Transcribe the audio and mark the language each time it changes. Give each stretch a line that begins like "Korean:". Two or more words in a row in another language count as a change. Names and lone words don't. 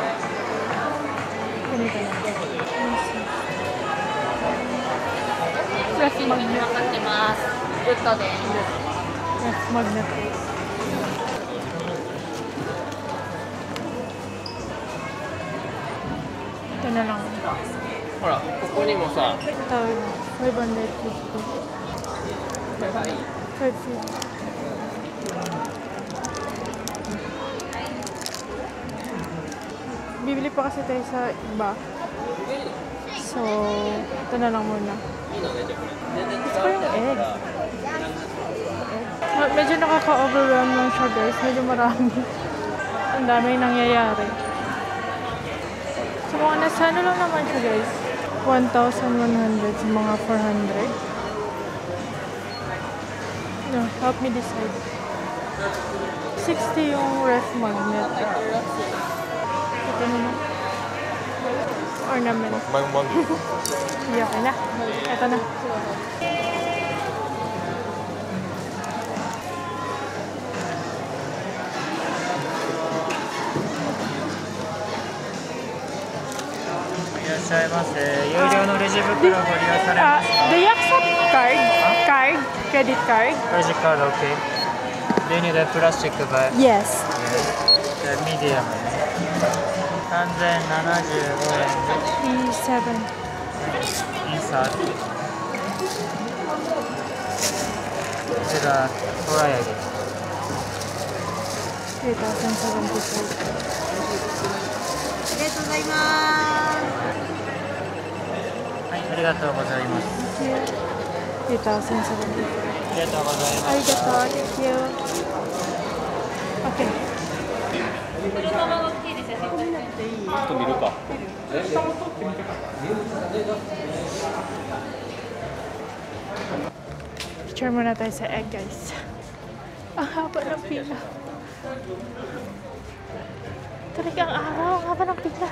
Filipino: Ganito lang.
English: Ref magnet. Ref magnet.
Filipino: Ito na lang.
Japanese: ほら、ここにもさ、
Filipino: Ito, 550. 550. Bibili pa kasi tayo sa iba. So, ito na lang muna. Gusto ko yung egg. Medyo nakaka-overwhelm lang siya, guys. Medyo marami. Ang dami nangyayari. So, mga nasa ano lang naman siya, guys. 1,100 sa mga 400.
English: No, help me decide.
Filipino: 60 yung
English: ref magnet.
Filipino: Ito naman. Ornament. Hindi, okay na. Ito na.
Japanese: いらっしゃいませ。有料のレジ袋ご利用されますか？
English: Do you accept card? Credit card?
Japanese: クレジットカード OK。
English: Do you need a plastic bag? Yes.
Japanese: じゃあミディアムね。3075円で
English: E7.
Japanese: インサート。こちらトライアゲ。 3,075. ありがとうございます。はい、ありがとうございます。 3,075. ありがとうございます。 Arigato.
English: Thank you. Okay.
Japanese: ちょっと見るか。
Filipino: Picture muna tayo sa egg, guys. Ang haba ng pila. Talagang araw, ang haba ng pila.